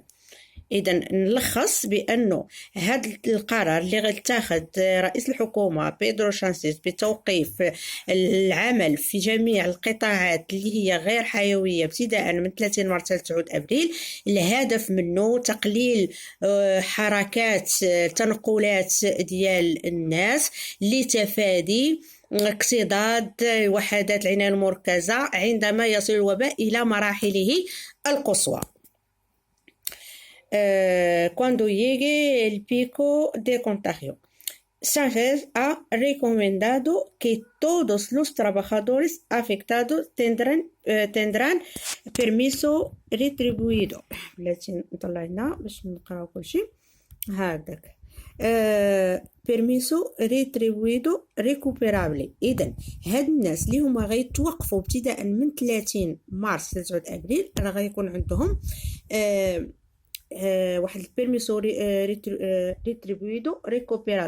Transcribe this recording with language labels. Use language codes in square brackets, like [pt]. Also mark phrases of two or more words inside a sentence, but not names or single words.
[ar] إذا نلخص بأنه هذا القرار اللي غيتاخذ رئيس الحكومة بيدرو سانشيز بتوقيف العمل في جميع القطاعات اللي هي غير حيوية ابتداء من 30 مارس حتى 9 أبريل، الهدف منه تقليل حركات تنقلات ديال الناس لتفادي اكتضاد وحدات العناية المركزة عندما يصل الوباء إلى مراحله القصوى. [es] Cuando llegue el pico de contagio, Sánchez ha recomendado que todos los trabajadores afectados tendrán permiso retribuido. [ar] بلاتي نطلع هنا باش نقراو كلشي هكذاك. [es] permiso retribuido recuperable. [ar] اذا هاد الناس اللي هما غيتوقفوا ابتداء من 30 مارس ل 9 ابريل راه غيكون عندهم واحد [es] el permiso retribuido recuperable.